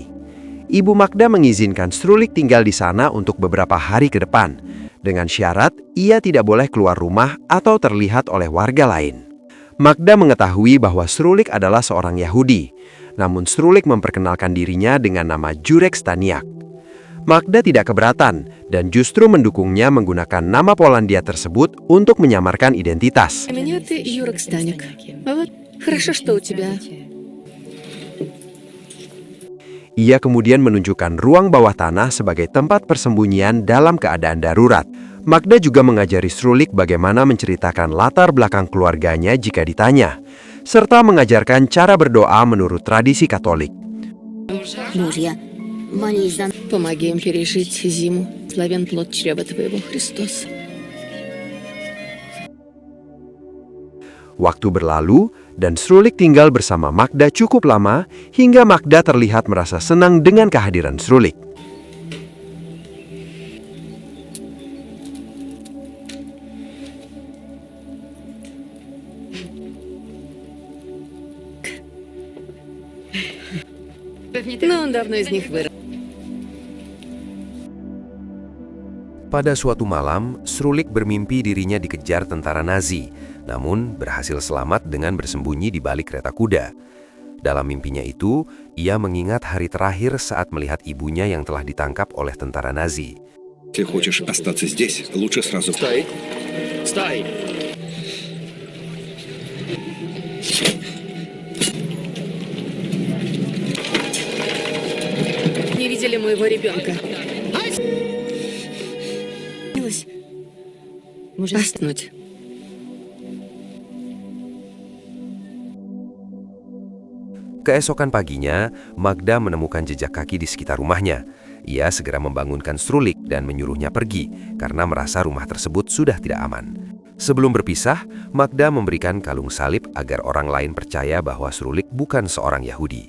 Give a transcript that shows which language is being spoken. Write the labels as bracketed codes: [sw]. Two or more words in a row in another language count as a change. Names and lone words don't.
[id] Ibu Magda mengizinkan Srulik tinggal di sana untuk beberapa hari ke depan, dengan syarat ia tidak boleh keluar rumah atau terlihat oleh warga lain. Magda mengetahui bahwa Srulik adalah seorang Yahudi, namun Srulik memperkenalkan dirinya dengan nama Jurek Staniak. Magda tidak keberatan dan justru mendukungnya menggunakan nama Polandia tersebut untuk menyamarkan identitas. [ru] Меня ты Юрок Станик. Вот, хорошо, что у тебя. [id] Ia kemudian menunjukkan ruang bawah tanah sebagai tempat persembunyian dalam keadaan darurat. Magda juga mengajari Srulik bagaimana menceritakan latar belakang keluarganya jika ditanya, serta mengajarkan cara berdoa menurut tradisi Katolik. [ru] Боже, я молюсь за... Помоги им пережить зиму. Славен плод чрева твоего, Христос. [id] Waktu berlalu, dan Srulik tinggal bersama Magda cukup lama, hingga Magda terlihat merasa senang dengan kehadiran Srulik. [ru] Но он давно из них вырос. [id] Pada suatu malam, Srulik bermimpi dirinya dikejar tentara Nazi, namun berhasil selamat dengan bersembunyi di balik kereta kuda. Dalam mimpinya itu, ia mengingat hari terakhir saat melihat ibunya yang telah ditangkap oleh tentara Nazi. [ru] Если хочешь остаться здесь, лучше сразу... Стой! Стой! Не видели моего ребенка. Оснуть. [id] Keesokan paginya, Magda menemukan jejak kaki di sekitar rumahnya. Ia segera membangunkan Srulik dan menyuruhnya pergi karena merasa rumah tersebut sudah tidak aman. Sebelum berpisah, Magda memberikan kalung salib agar orang lain percaya bahwa Srulik bukan seorang Yahudi.